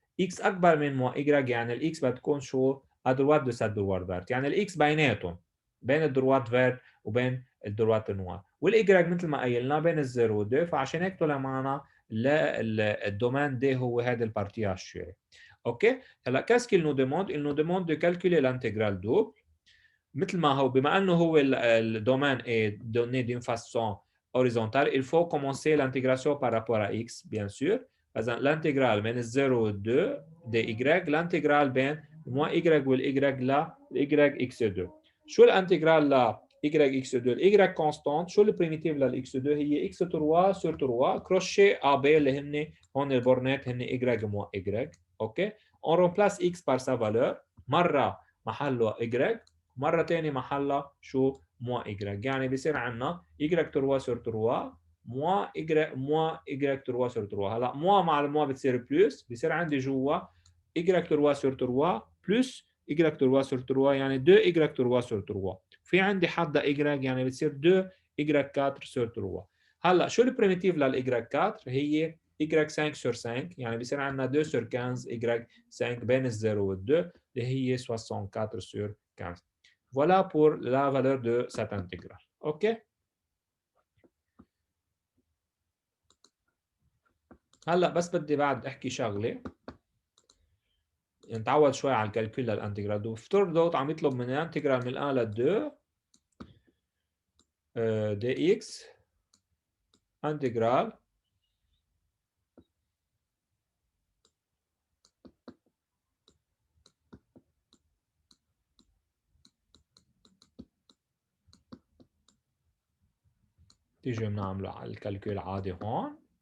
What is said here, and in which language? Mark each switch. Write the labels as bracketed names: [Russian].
[Arabic] اكس اكبر من مو ايجريك يعني الاكس بدها تكون شو؟ ادروات دو سات دروات فيرت. يعني الاكس بيناتهم، بين الدروات فيرت وبين الدروات النوار. والايجريك مثل ما قايلنا بين الزيرو والدو. فعشان هيك طلع معنا الدومين دي هو هذا البارتياج شوي. اوكي، هلا [French] qu'est-ce qu'il nous demande؟ il nous demande de calculer l'intégrale double [Arabic] مثل ما هو. بما انه هو الدومين [French] est donné d'une façon horizontale, il faut commencer l'intégration par rapport à x bien sûr. [Arabic] فاذا الانتجرال بين الزيرو وال2 دي y، الانتجرال بين مو y والاي ل y x2. شو الانتجرال ل y x2؟ الاي كونستانت. شو البريميتيف لل x2؟ هي x 3 sur 3 كروشي ا بي اللي هن هون البورنات هن y مو y. [French] اوكي، on remplace x par sa valeur. [Arabic] مره محله y، مرة تانية محلها شو؟ [French] moins y. [Arabic] يعني بيصير عندنا y 3 sur 3 moins y 3 sur 3. هلا moins مع الموا بتصير بلس، بيصير عندي جوا y 3 sur 3 plus y 3 sur 3 يعني 2 y 3 sur 3. في عندي حدا y يعني بتصير 2 y 4 sur 3. هلا شو البريميتيف لل y 4 هي y 5 sur 5 يعني بيصير عندنا 2 sur 15 y 5 بين ال0 وال2 اللي هي 64 sur 15. [French] Voilà pour la valeur de cette intégrale. OK? [Arabic] هلا بس بدي بعد احكي شغله، نتعود شوي على الكالكول للانتجرال. بفترض عم يطلب من الانتجرال من 1 ل 2 دي اكس انتجرال تيجي بنعمله على الكالكول عادي هون.